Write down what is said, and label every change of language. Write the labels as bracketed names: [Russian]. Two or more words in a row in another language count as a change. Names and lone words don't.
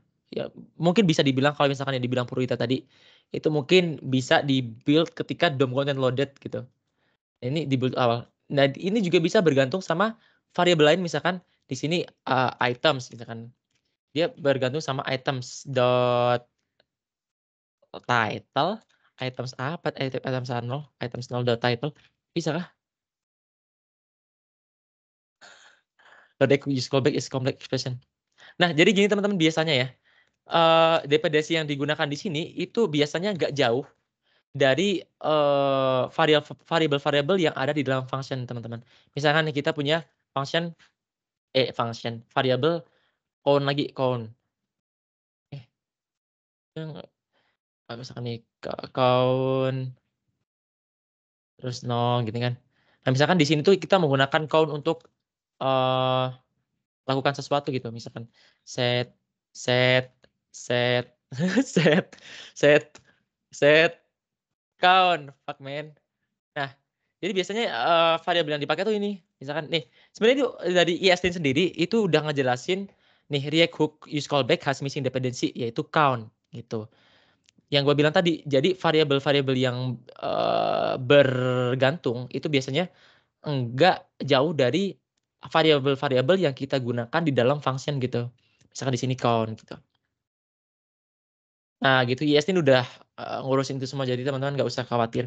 [Indonesian] Ya, mungkin bisa dibilang kalau misalkan yang dibilang Purwita tadi, itu mungkin bisa di-build ketika DOM content loaded gitu. Ini di-build awal. Nah, ini juga bisa bergantung sama variabel lain, misalkan di sini items misalkan. Dia bergantung sama [English] items dot title, [Indonesian] items apa? Items 0, items 0 [English] dot title. [Indonesian] Bisa kah? [English] Use callback is complex expression. [Indonesian] Nah, jadi gini teman-teman biasanya ya. Dependensi yang digunakan di sini itu biasanya nggak jauh dari variabel-variabel yang ada di dalam function teman-teman. Misalkan nih kita punya function variabel count. Misalkan nih count terus 0 gitu kan. Nah, misalkan di sini tuh kita menggunakan count untuk lakukan sesuatu gitu, misalkan [English] set set set set set set count, fuck man. [Indonesian] Nah, jadi biasanya variabel yang dipakai tuh ini, misalkan nih, sebenarnya itu dari ESLint sendiri itu udah ngejelasin nih [English] React hook use callback has missing dependency, [Indonesian] yaitu count gitu. Yang gue bilang tadi, jadi variabel-variabel yang bergantung itu biasanya enggak jauh dari variabel-variabel yang kita gunakan di dalam function gitu. Misalkan di sini count gitu. Nah, gitu ESLint udah ngurusin itu semua, jadi teman-teman nggak usah khawatir.